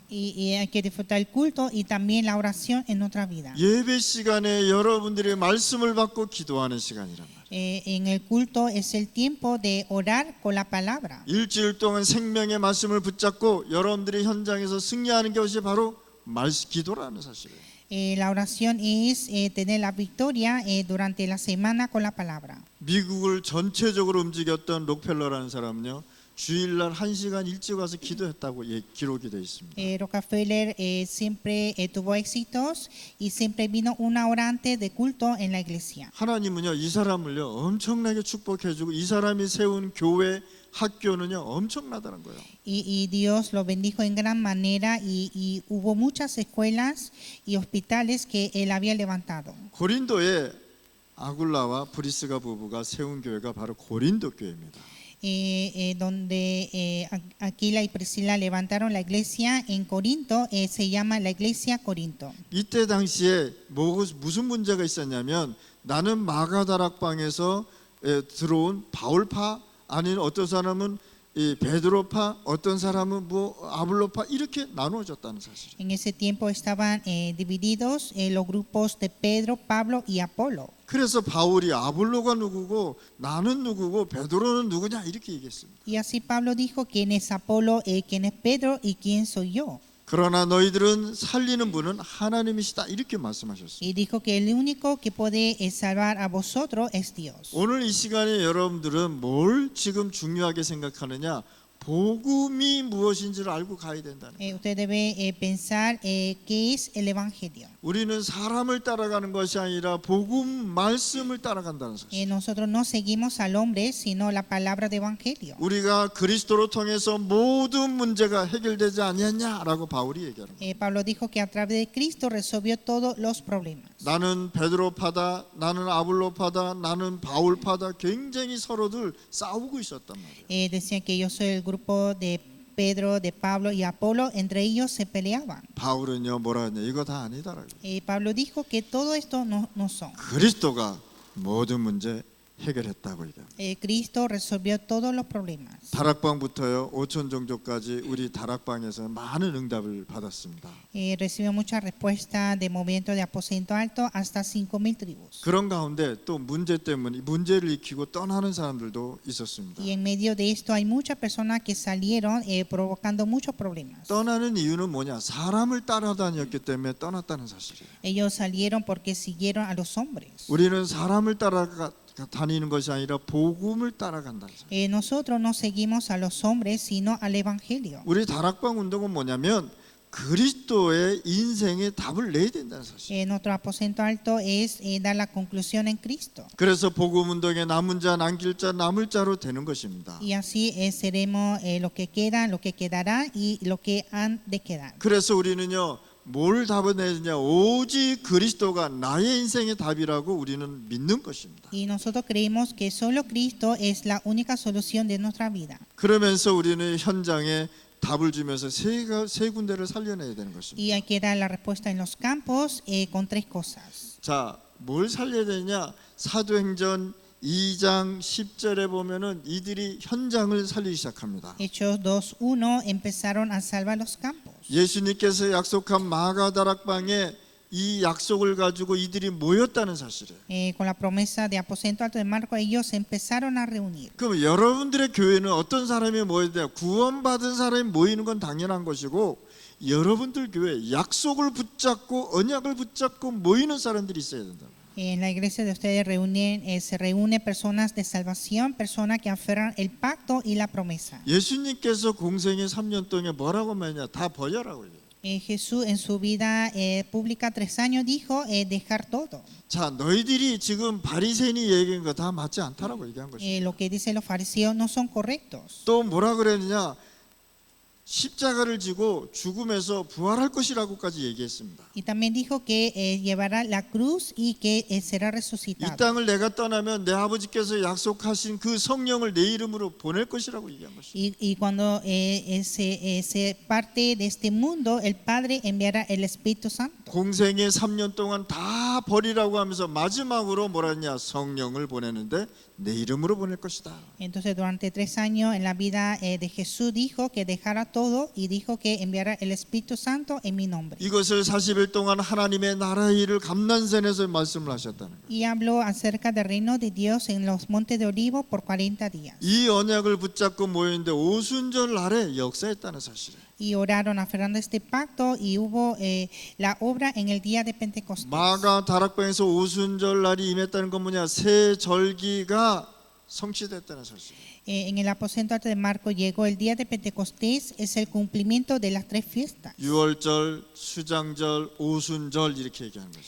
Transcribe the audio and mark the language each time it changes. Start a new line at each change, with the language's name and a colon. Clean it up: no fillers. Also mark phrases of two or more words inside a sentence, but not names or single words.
Spanish: Y hay que disfrutar el culto y también la oración en nuestra vida.
Korean: 예배 시간에 여러분들의 말씀을 받고 기도하는 시간이란 말이에요.
Spanish: En el culto es el tiempo de orar con la palabra.
Korean: 일주일 동안 생명의 말씀을 붙잡고 여러분들이 현장에서 승리하는 것이 바로 기도라는 사실이에요.
Spanish: La oración es tener la victoria durante la semana con la palabra.
Korean: 미국을 전체적으로 움직였던 록펠러라는 사람은요, 주일날 1시간 일찍 와서 기도했다고 기록이 되어 있습니다.
Spanish: Rockefeller siempre tuvo éxitos y siempre vino una hora antes de culto en la iglesia.
Korean: 하나님은요, 이 사람을요 엄청나게 축복해주고 이 사람이 세운 교회, 학교는요 엄청나다는 거예요.
Spanish: Y Dios lo bendijo en gran manera y hubo muchas escuelas y hospitales que él había levantado.
Korean: 고린도에 아굴라와 브리스가 부부가 세운 교회가 바로 고린도 교회입니다.
Spanish: Donde Aquila y Priscila levantaron la iglesia en Corinto, se llama la iglesia Corinto.
Korean: 이때 당시에 무슨 문제가 있었냐면 나는 마가다락방에서 들어온 바울파, 아닌 어떤 사람은 이 베드로파, 어떤 사람은 아블로파 이렇게 나누어졌다는 사실.
Spanish: En ese tiempo estaban divididos los grupos de Pedro, Pablo y Apolo.
Korean: 그래서 바울이 아블로가 누구고 나는 누구고 베드로는 누구냐 이렇게 얘기했습니다.
Spanish: Y así Pablo dijo quién es Apolo, quién es Pedro y quién soy yo.
Korean: 그러나 너희들은 살리는 분은 하나님이시다 이렇게 말씀하셨습니다.
Spanish: Y dijo que el único que puede salvar a vosotros es Dios.
Korean: 오늘 이 시간에 여러분들은 뭘 지금 중요하게 생각하느냐? 복음이 무엇인지를 알고 가야 된다는 거예요.
Spanish: Usted debe pensar qué es el evangelio.
Korean: 우리는 사람을 따라가는 것이 아니라 복음 말씀을 따라간다는 사실.
Spanish: Nosotros no seguimos al hombre, sino la palabra de evangelio.
Korean: 우리가 그리스도로 통해서 모든 문제가 해결되지 아니했냐라고 바울이 얘기하는 거예요.
Spanish: Pablo dijo que a través de Cristo resolvió todos los problemas.
Korean: 나는 베드로파다, 나는 아블로파다, 나는 바울파다 굉장히 서로들 싸우고 있었단 말이에요.
Spanish: Decían que yo soy el grupo de Pedro, de Pablo y Apolo, entre ellos se peleaban.
Korean: 바울은요 뭐라 했냐? 이거 다 아니다라고.
Spanish: Pablo dijo que todo esto no son.
Korean: 그리스도가 모든 문제 해결했다고 얘기합니다.
Spanish: Cristo resolvió todos los problemas.
Korean: 다락방부터요 5천 종족까지 우리 다락방에서 많은 응답을 받았습니다.
Spanish: Recibió mucha respuesta de movimiento de aposento alto hasta 5,000 tribus.
Korean: 그런 가운데 또 문제 때문에 문제를 익히고 떠나는 사람들도 있었습니다.
Spanish: Y en medio de esto hay muchas personas que salieron provocando muchos problemas.
Korean: 떠나는 이유는 뭐냐? 사람을 따라다녔기 때문에 떠났다는 사실이에요.
Spanish: Ellos salieron porque siguieron a los hombres.
Korean: 우리는 사람을 다니는 것이 아니라 복음을 따라간다는 사실.
Spanish: Nosotros no seguimos a los hombres, sino al evangelio.
Korean: 우리 다락방 운동은 뭐냐면 그리스도의 인생의 답을 내야 된다는 사실.
Spanish: Nuestro aposento alto es dar la conclusión en Cristo.
Korean: 그래서 복음 운동에 남은 자, 남길 자, 남을 자로 되는 것입니다.
Spanish: Y así seremos lo que queda, lo que quedará y lo que han de quedar.
Korean: 그래서 우리는요, 뭘 답을 내느냐, 오직 그리스도가 나의 인생의 답이라고 우리는 믿는 것입니다.
Spanish: Y nosotros creemos que solo Cristo es la única solución de nuestra vida.
Korean: 그러면서 우리는 현장에 답을 주면서 세 군데를 살려내야 되는 것입니다.
Spanish: Y hay que dar la respuesta en los campos con tres cosas.
Korean: 자, 뭘 살려야 되냐? 사도행전 2장 10절에 보면은 이들이 현장을 살리기 시작합니다.
Spanish: Hechos 2:1 empezaron a salvar los campos.
Korean: 예수님께서 약속한 마가다락방에 이 약속을 가지고 이들이 모였다는 사실이에요.
Spanish: Con la promesa de aposento alto de Marco, ellos se empezaron a reunir.
Korean: 그럼 여러분들의 교회는 어떤 사람이 모여야 돼요? 구원받은 사람이 모이는 건 당연한 것이고, 여러분들 교회 약속을 붙잡고 언약을 붙잡고 모이는 사람들이 있어야 된다.
Spanish: En la iglesia de ustedes se reúnen personas de salvación, personas que aferran el pacto y la promesa.
Korean: 예수님께서 공생의 3년 동안 뭐라고 말했냐? 다 버려라고 얘기해요.
Spanish: Jesús en su vida pública 3 años dijo dejar todo.
Korean: 자, 너희들이 지금 바리새인이 얘기한 거 다 맞지 않다라고 얘기한 것이죠.
Spanish: Lo que dicen los fariseos no son correctos.
Korean: 또 뭐라 그랬느냐? 십자가를 지고 죽음에서 부활할 것이라고까지 얘기했습니다.
Spanish: Y también dijo que llevará la cruz y que será
Korean: 이
Spanish: resucitado.
Korean: 땅을 내가 떠나면 내 아버지께서 약속하신 그 성령을 내 이름으로 보낼 것이라고 얘기한 것이죠.
Spanish: Y cuando se parte de este mundo, el Padre enviará el Espíritu Santo.
Korean: 공생의 3년 동안 다 버리라고 하면서 마지막으로 뭐라 했냐? 성령을 보내는데 내 이름으로 보낼 것이다.
Spanish: Entonces durante 3 años en la vida de Jesús dijo que dejara todo y dijo que enviará el Espíritu Santo en mi nombre.
Korean: 이것을 40일 동안 하나님의 나라의 일을 감난산에서 말씀을 하셨다는 거예요.
Spanish: Y habló acerca del reino de Dios en los montes de Olivo por 40 días.
Korean: 이 언약을 붙잡고 모였는데 오순절 날에 역사했다는 사실이에요.
Spanish: Y oraron aferrando este pacto y hubo la obra en el día de Pentecostés.
Korean: 마가 다락방에서 오순절 날이 임했다는 건 뭐냐? 새 절기가 성취됐다는 사실이에요.
Spanish: En el aposento alto de Marco llegó el día de Pentecostés, es el cumplimiento de las 3 fiestas.
Korean: 유월절, 수장절, 오순절 이렇게 얘기하는 거죠.